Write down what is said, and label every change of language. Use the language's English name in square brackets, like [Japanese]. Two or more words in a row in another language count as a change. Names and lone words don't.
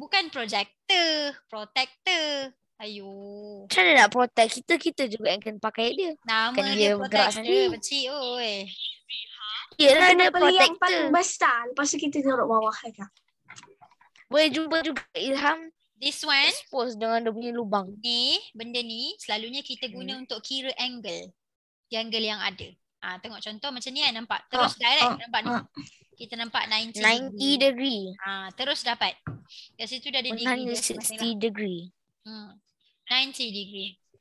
[Malay] Bukan projector, protector. Ayo. Macam mana nak protect kita? Kita juga yang kena pakai dia. Nama Kan dia dia bergerak protector, sendiri. kecil oi. Yelah Kena dia beli yang paling protector. besar. Lepas tu kita taruh bawah kan. Boleh jumpa juga Ilham [English] This one [Malay] expose dengan dia punya lubang. ni, benda ni selalunya kita guna untuk kira angle. Angle yang ada. Tengok contoh macam ni kan, nampak. Terus direct nampak ni. Kita nampak 90 90 degree. terus dapat. Kat situ dah ada degree dia 160 degree. 90 degree.